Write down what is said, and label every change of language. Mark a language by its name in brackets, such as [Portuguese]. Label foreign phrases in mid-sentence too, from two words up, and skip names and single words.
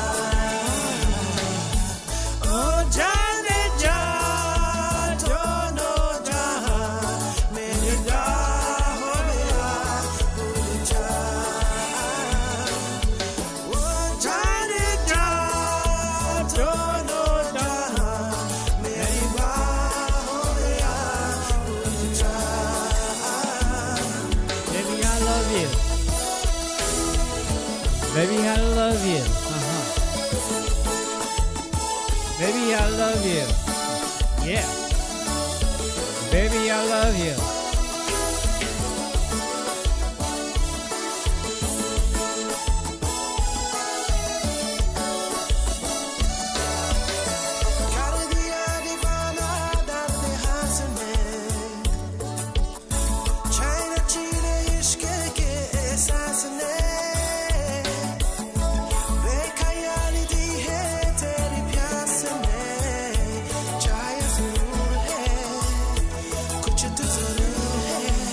[Hindi] ओ जाने जा दोनों जहाँ मेरी राहों में आ भूल जा ओ जाने जा दोनों जहाँ मेरी बाहों में आ भूल जा [English] Baby, I love you. Baby, I love you. Baby, I love you. Yeah. Baby, I love you. [Hindi] कर दिया दीवाना दर्द हाथ में चैन चीरे इश्क के एहसास ने बेख्याली दी है तेरी प्यास ने चाहे जरूर है कुछ तो जरूर है